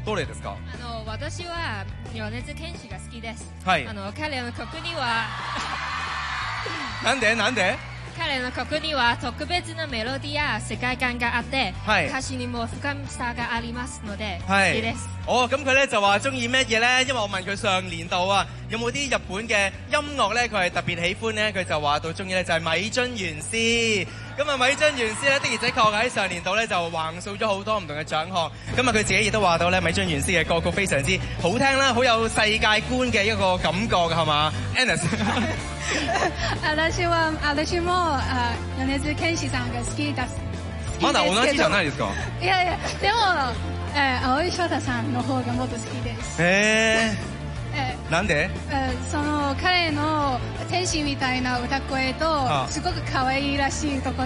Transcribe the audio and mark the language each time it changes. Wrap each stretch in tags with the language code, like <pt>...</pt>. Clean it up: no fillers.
<ja>どれですか？私は米津玄師が好きです。はい。彼の曲には。なんで？なんで？彼の曲には特別なメロディーや世界観があって、はい、歌詞にも深さがありますので、はい、好きです。</ja> <yue>哦，咁佢咧就話中意咩嘢咧？因為我問佢上年度啊，有冇啲日本嘅音樂咧，佢係特別喜歡咧，佢就話到中意咧就係米津玄師。咁啊，米津玄師咧的而且確喺上年度咧就橫掃咗好多唔同嘅獎項。咁啊，佢自己亦都話到咧，米津玄師嘅歌曲非常之好聽啦，好有世界觀嘅一個感覺嘅，係嘛 ？Anas，</yue> <ja>私も米津玄師さんが好きです。まだ同じじゃないですか？いやいや、でも。蒼井翔太さんの方がもっと好きです。へえ、なんで？その彼の天使みたいな歌声とすごく可愛いらしいところ</ja>